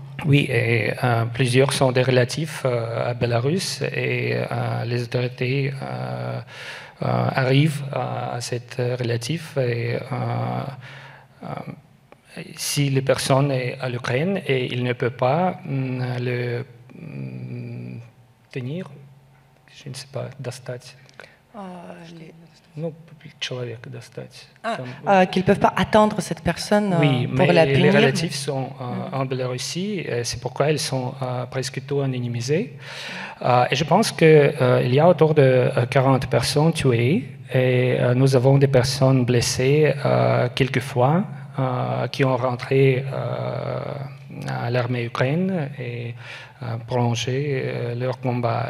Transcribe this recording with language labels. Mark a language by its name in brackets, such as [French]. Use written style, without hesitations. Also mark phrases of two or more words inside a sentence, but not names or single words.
[French] Oui, et plusieurs sont des relatifs à Bélarus et les autorités arrivent à cette relatif et si la personne est à l'Ukraine et il ne peut pas le tenir, je ne sais pas, [Russian] достать. Человек достать. [French] Qu'ils ne peuvent pas attendre cette personne oui, pour la punir. Les relatifs sont en Biélorussie, c'est pourquoi ils sont presque tous anonymisés. Et je pense qu'il y a autour de 40 personnes tuées et nous avons des personnes blessées quelquefois qui ont rentré à l'armée ukrainienne et prolongé leur combat.